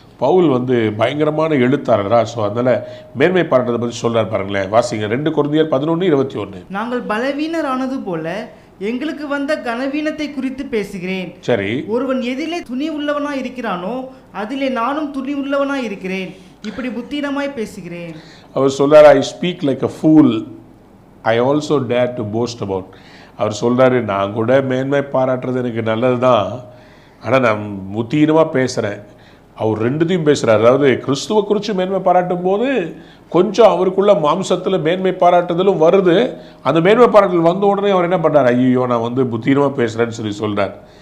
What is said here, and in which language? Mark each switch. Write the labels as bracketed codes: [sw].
[ta] பவுல் பயங்கரமான எழுத்தாளரா, ஸோ அதனால மேன்மை பாராட்டுதலை பற்றி சொல்றாரு பாருங்களேன். வாசிங்க 2 கொரிந்தியர் 11:21. நாங்கள் பலவீனரானது போல எங்களுக்கு வந்த கனவீனத்தை குறித்து பேசுகிறேன். சரி, ஒருவன் எதிலே துணி உள்ளவனா இருக்கிறானோ அதிலே நானும் துணி உள்ளவனா இருக்கிறேன், இப்படி புத்தீனமாய் பேசுகிறேன். அவர் சொல்றாரு, [en] I speak like a fool, I also dare to boast about. [ta] அவர் சொல்றாரு, நான் கூட மேன்மை பாராட்டுறது எனக்கு நல்லது தான், ஆனால் நான் புத்தீனமாக பேசுகிறேன். அவர் ரெண்டுத்தையும் பேசுகிறார். அதாவது கிறிஸ்துவ குறித்து மேன்மை பாராட்டும் போது கொஞ்சம் அவருக்குள்ள மாம்சத்தில் மேன்மை பாராட்டுதலும் வருது. அந்த மேன்மை பாராட்டுதல் வந்த உடனே அவர் என்ன பண்ணுறார், ஐயோ நான் புத்தீனமாக பேசுகிறேன்னு சொல்கிறார்.